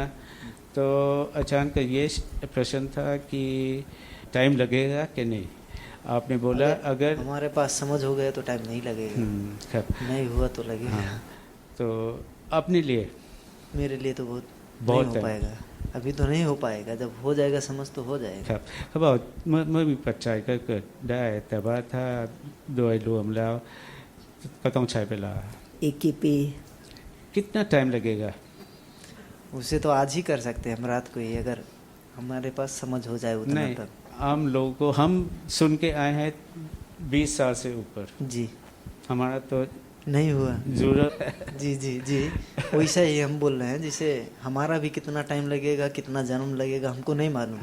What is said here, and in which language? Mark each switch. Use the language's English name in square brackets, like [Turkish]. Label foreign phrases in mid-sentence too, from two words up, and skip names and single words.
[Hindi] तो अचानक ये प्रश्न था कि टाइम लगेगा कि नहीं। आपने बोला अगर हमारे पास समझ हो गया तो टाइम नहीं लगेगा, खैर, नहीं हुआ तो लगेगा। हाँ, तो अपने लिए मेरे लिए तो बहुत बहुत नहीं हो टाइम। पाएगा, अभी तो नहीं हो पाएगा। जब हो जाएगा समझ तो हो जाएगा। [Thai] ครับเขาบอกเมื่อมีปัจจัยก็เกิดได้ แต่ว่าถ้าโดยรวมแล้วก็ต้องใช้เวลา อีกกี่ปี [Hindi] कितना टाइम लगेगा। उसे तो आज ही कर सकते हैं हम, रात को ही, अगर हमारे पास समझ हो जाए उतना नहीं, तक। हम लोगों को हम सुन के आए हैं 20 साल से ऊपर, जी हमारा तो नहीं हुआ। जरूरत जी जी जी, वैसा ही हम बोल रहे हैं। जैसे हमारा भी कितना टाइम लगेगा, कितना जन्म लगेगा, हमको नहीं मालूम।